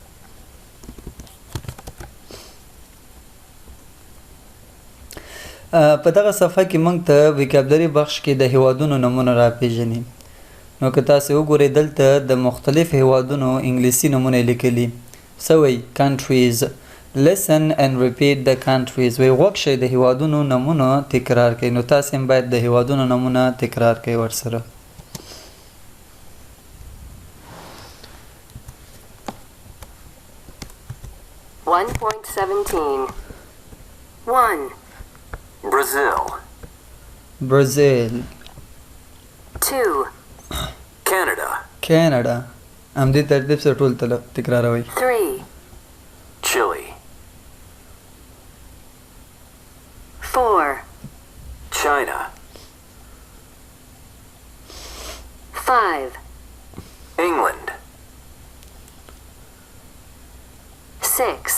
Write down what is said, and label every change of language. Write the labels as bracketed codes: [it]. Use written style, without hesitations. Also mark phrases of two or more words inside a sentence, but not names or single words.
[ps] په دغه صفحه کې موږ ته vocabulary بخش کې د هیوادونو نومونه راپېژني. نو که تاسې وګورئ دلته د مختلف هیوادونو انګلیسي نومونه یې لیکلي. څه وایي countries. [en] Listen and repeat the countries. [ps] وی غوږ شئ د هیوادونو نومونه تکرار کړئ. نو تاسې هم باید د هیوادونو نومونه تکرار کړئ ورسره. [en] One. Brazil. Brazil. 2. Canada. Canada. [ps] همدې ترتیب سره ټول تکراروئ. [en] 3. Chile. 4. China. 5. England. 6.